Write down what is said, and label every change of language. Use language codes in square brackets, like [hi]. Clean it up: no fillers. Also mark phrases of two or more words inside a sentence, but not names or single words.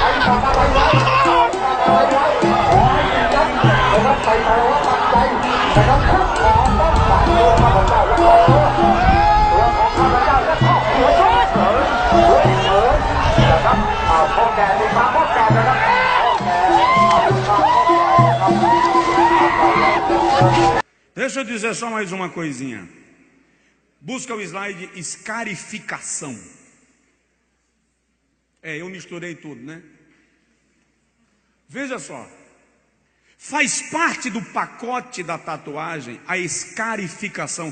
[th] ใส่ใจว่าปัจจัยนะครับข้าขอต้องฝากตัวข้าพเจ้าและครอบครัวตัวของข้าพเจ้าและครอบครัวด้วยเถิดนะครับพ่อแก่ติดตามพ่อแก่นะครับพ่อแก่ติดตามพ่อแก่นะครับ [pt] Deixa eu dizer só mais uma coisinha. Busca o slide escarificação. Eu misturei tudo, né? Veja só. Faz parte do pacote da tatuagem a escarificação.